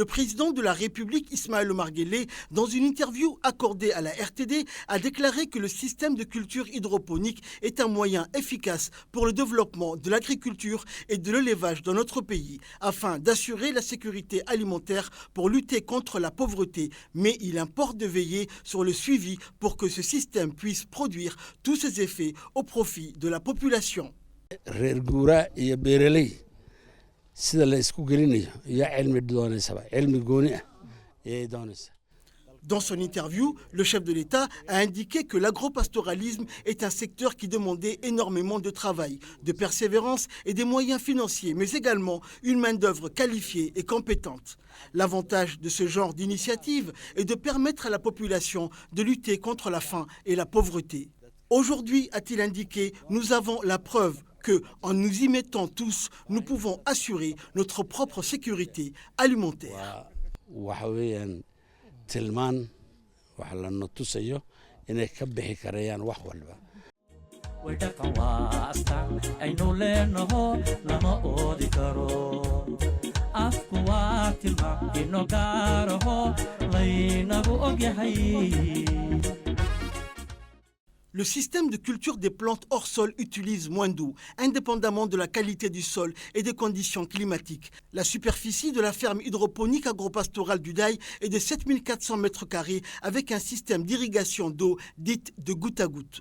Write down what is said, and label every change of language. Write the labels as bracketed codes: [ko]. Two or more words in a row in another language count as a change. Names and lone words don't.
[fr] président de la République, Ismaël Omar Guelleh, dans une interview accordée à la RTD, a déclaré que le système de culture hydroponique est un moyen efficace pour le développement de l'agriculture et de l'élevage dans notre pays, afin d'assurer la sécurité alimentaire pour lutter contre la pauvreté. Mais il importe de veiller sur le suivi pour que ce système puisse produire tous ses effets au profit de la population. [so] reer guuraa iyo beeraley sida la isku gelinayo iyo cilmi doonaysaba cilmi gooni ah ayay doonaysaa. [fr] Dans son interview, le chef de l'État a indiqué que l'agropastoralisme est un secteur qui demandait énormément de travail, de persévérance et des moyens financiers, mais également une main-d'œuvre qualifiée et compétente. L'avantage de ce genre d'initiative est de permettre à la population de lutter contre la faim et la pauvreté. Aujourd'hui, a-t-il indiqué, nous avons la preuve que, en nous y mettant tous, nous pouvons assurer notre propre sécurité alimentaire. [so] waxa weeyaan tilmaan waxa la natusayo inay ka bixi karayaan wax walba wadhaqan waa astaan aynu leenaho lama oodi karo afku waa tilmaan ino gaaraho laynagu ogyahay. [fr] Le système de culture des plantes hors sol utilise moins d'eau, indépendamment de la qualité du sol et des conditions climatiques. La superficie de la ferme hydroponique agropastorale du Daï est de 7400 m² avec un système d'irrigation d'eau dite de goutte à goutte.